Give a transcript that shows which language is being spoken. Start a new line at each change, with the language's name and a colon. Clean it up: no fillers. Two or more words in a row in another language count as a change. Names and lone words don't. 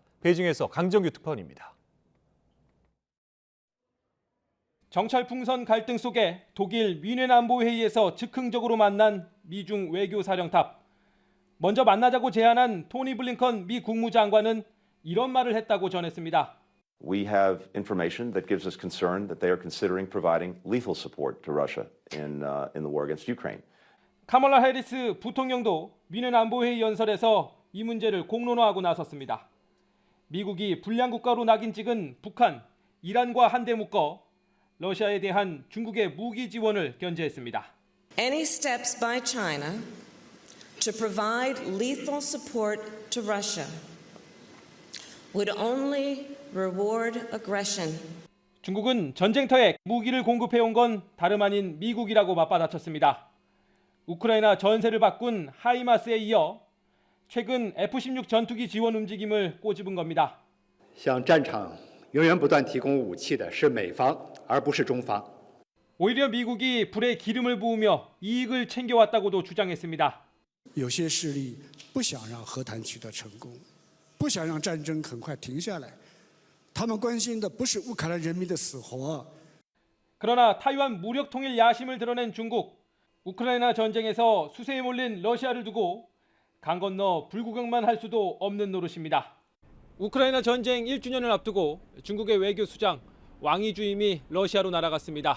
Korean: 베이징에서 강정규 특파원입니다. 정찰 풍선 갈등 속에 독일 뮌헨 안보회의에서 즉흥적으로 만난 미중 외교사령탑. 먼저 만나자고 제안한 토니 블링컨 미 국무장관은 이런 말을 했다고 전했습니다.
English: We have information that gives us concern that they are considering providing lethal support to Russia in the war against Ukraine.
Korean: 카멀라 해리스 부통령도 뮌헨 안보회의 연설에서 이 문제를 공론화하고 나섰습니다. 미국이 불량 국가로 낙인 찍은 북한, 이란과 한데 묶어 러시아에 대한 중국의 무기 지원을 견제했습니다.
English: Any steps by China to provide lethal support to Russia would only reward aggression.
Korean: 중국은 전쟁터에 무기를 공급해온 건 다름 아닌 미국이라고 맞받아쳤습니다. 우크라이나 전세를 바꾼 하이마스에 이어 최근 F-16 전투기 지원 움직임을 꼬집은 겁니다.
Chinese: 向战场源源不断提供武器的是美方，而不是中方。
Korean: 오히려 미국이 불에 기름을 부으며 이익을 챙겨왔다고도 주장했습니다.
Chinese: 有些势力不想让和谈取得成功，不想让战争很快停下来。他们关心的不是乌克兰人民的死活。
Korean: 그러나 타이완 무력 통일 야심을 드러낸 중국, 우크라이나 전쟁에서 수세에 몰린 러시아를 두고 강 건너 불구경만 할 수도 없는 노릇입니다. 우크라이나 전쟁 1주년을 앞두고 중국의 외교수장 왕이 주임이 러시아로 날아갔습니다.